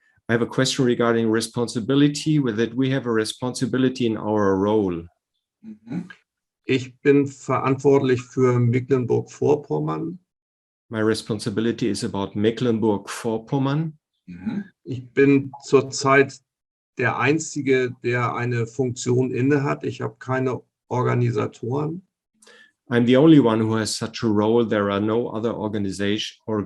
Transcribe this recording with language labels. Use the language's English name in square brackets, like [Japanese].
[English] I have a question regarding responsibility, with that we have a responsibility in our role. Mhm. [German] Ich bin verantwortlich für Mecklenburg-Vorpommern. [English] My responsibility is about Mecklenburg-Vorpommern. Mhm. [German] Ich bin zurzeit der Einzige, der eine Funktion innehat. Ich habe keine Organisatoren. [English] I'm the only one who has such a role. There are no other organizers.